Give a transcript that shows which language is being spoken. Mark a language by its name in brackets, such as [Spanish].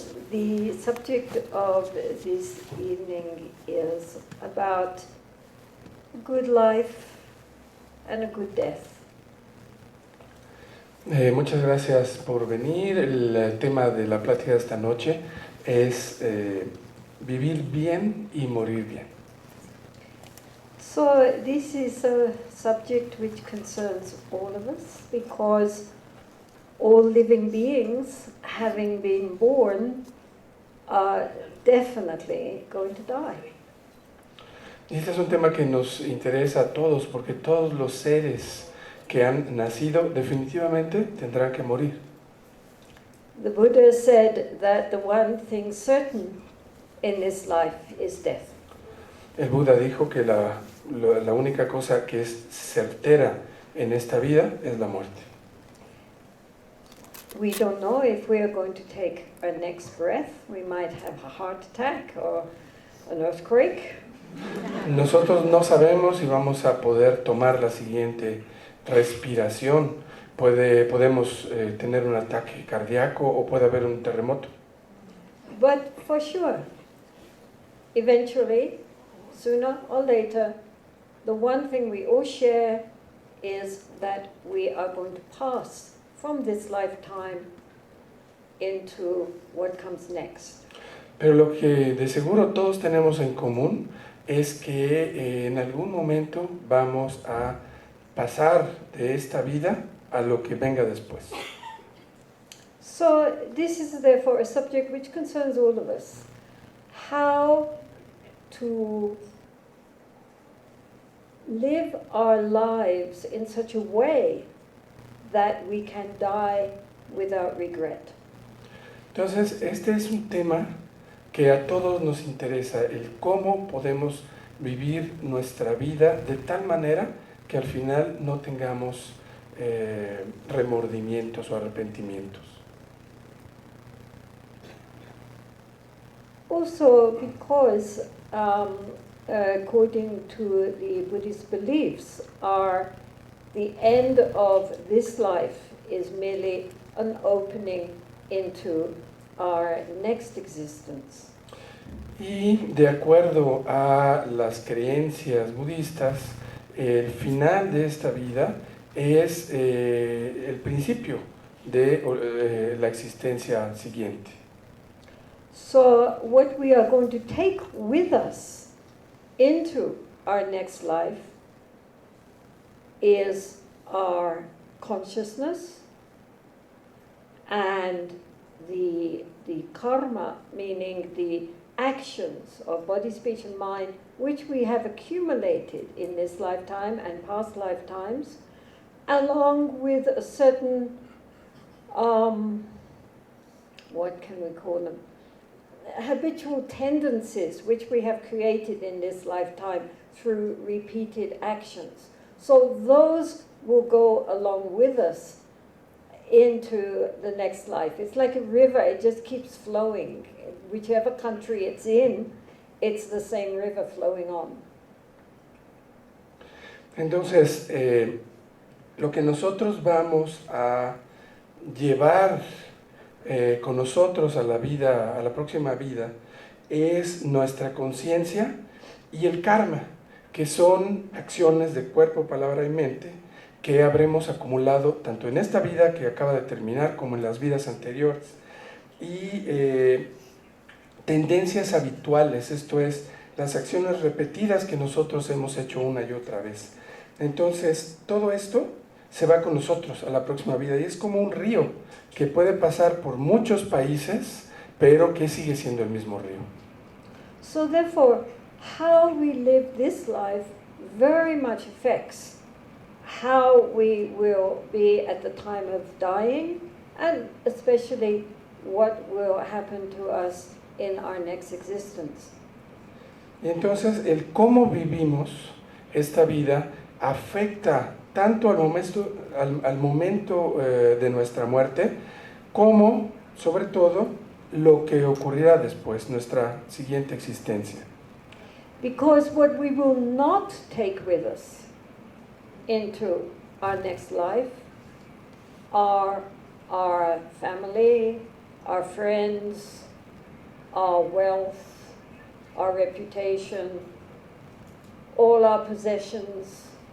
[English] The subject of this evening is about a good life and a good death. [Spanish] Muchas gracias por venir. El tema de la plática de esta noche es vivir bien y morir bien. [English] So this is a subject which concerns all of us because all living beings, having been born, are definitely going to die. [Spanish] Y este es un tema que nos interesa a todos porque todos los seres que han nacido definitivamente tendrán que morir. [English] The Buddha said that the one thing certain in this life is death. [Spanish] El Buda dijo que la única cosa que es certera en esta vida es la muerte. [English] We don't know if we are going to take our next breath. We might have a heart attack or an earthquake. [Spanish] Nosotros no sabemos si vamos a poder tomar la siguiente respiración. Podemos tener un ataque cardíaco o puede haber un terremoto. [English] But for sure, eventually, sooner or later, the one thing we all share is that we are going to pass from this lifetime into what comes next. [Spanish] Pero lo que de seguro todos tenemos en común es que en algún momento vamos a pasar de esta vida a lo que venga después. [English] So this is therefore a subject which concerns all of us. How to live our lives in such a way that we can die without regret. [Spanish] Entonces, este es un tema que a todos nos interesa, el cómo podemos vivir nuestra vida de tal manera que al final no tengamos remordimientos o arrepentimientos. [English] Also because according to the Buddhist beliefs, the end of this life is merely an opening into our next existence. [Spanish] Y de acuerdo a las creencias budistas, el final de esta vida es el principio de la existencia siguiente. [English] So what we are going to take with us into our next life is our consciousness and the karma, meaning the actions of body, speech, and mind, which we have accumulated in this lifetime and past lifetimes, along with a certain, what can we call them? [Spanish] Habitual tendencies which we have created in this lifetime through repeated actions. [English] So those will go along with us into the next life. It's like a river, it just keeps flowing. Whichever country it's in, it's the same river flowing on. [Spanish] Entonces, lo que nosotros vamos a llevar con nosotros a la vida, a la próxima vida, es nuestra conciencia y el karma, que son acciones de cuerpo, palabra y mente que habremos acumulado tanto en esta vida que acaba de terminar como en las vidas anteriores. Y tendencias habituales, esto es, las acciones repetidas que nosotros hemos hecho una y otra vez. Entonces, todo esto se va con nosotros a la próxima vida y es como un río que puede pasar por muchos países, pero que sigue siendo el mismo río. [English] So therefore, how we live this life very much affects how we will be at the time of dying, and especially what will happen to us in our next existence. [Spanish] Y entonces el cómo vivimos esta vida afecta tanto al momento de nuestra muerte, como sobre todo lo que ocurrirá después, nuestra siguiente existencia. [English] Because what we will not take with us into our next life are our family, our friends, our wealth, our reputation, all our possessions.